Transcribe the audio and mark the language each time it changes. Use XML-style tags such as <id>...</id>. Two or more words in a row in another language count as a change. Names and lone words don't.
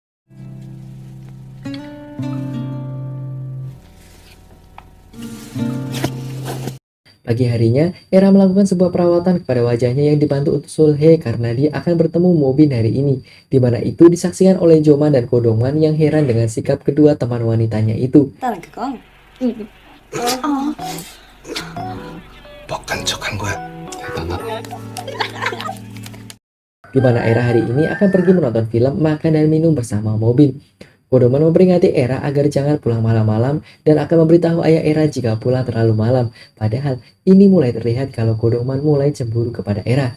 <id>Pagi harinya, Era melakukan sebuah perawatan kepada wajahnya yang dibantu untuk Sulhey karena dia akan bertemu Mobin hari ini, di mana itu disaksikan oleh Joman dan Godongman yang heran dengan sikap kedua teman wanitanya itu.</id> <ko>일단은 그건 뻑간 척한 거야. 대단하다.</ko> <id>Di mana Era hari ini akan pergi menonton film, makan dan minum bersama Mobin. Godongman memperingati Era agar jangan pulang malam-malam dan akan memberitahu ayah Era jika pulang terlalu malam. Padahal ini mulai terlihat kalau Godongman mulai cemburu kepada Era.</id>